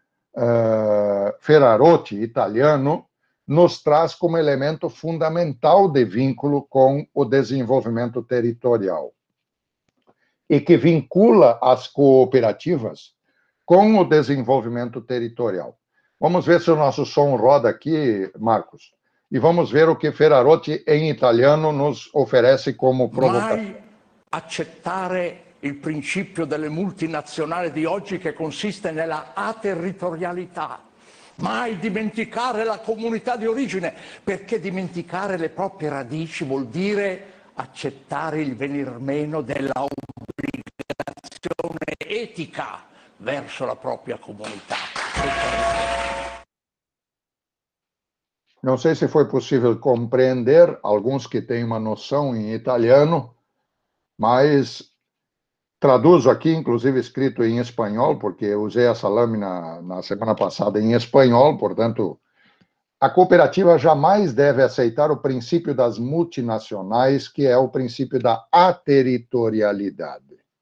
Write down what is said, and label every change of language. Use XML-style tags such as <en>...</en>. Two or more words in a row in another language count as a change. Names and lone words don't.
<pt>Ferrarotti, italiano, nos traz como elemento fundamental de vínculo com o desenvolvimento territorial e que vincula as cooperativas com o desenvolvimento territorial. Vamos ver se o nosso som roda aqui, Marcos, e vamos ver o que Ferrarotti, em italiano, nos oferece como provocação.</pt> <it>Mai accettare il principio delle multinazionali di oggi che consiste nella aterritorialità. Mai dimenticare la comunità di origine, perché dimenticare le proprie radici vuol dire accettare il venir meno della obbligazione etica verso la propria comunità.</it> <pt>Não sei se foi possível compreender, alguns que têm uma noção em italiano, mas traduzo aqui, inclusive escrito em espanhol, porque eu usei essa lâmina na semana passada em espanhol, portanto, a cooperativa jamais deve aceitar o princípio das multinacionais, que é o princípio da aterritorialidade.</pt>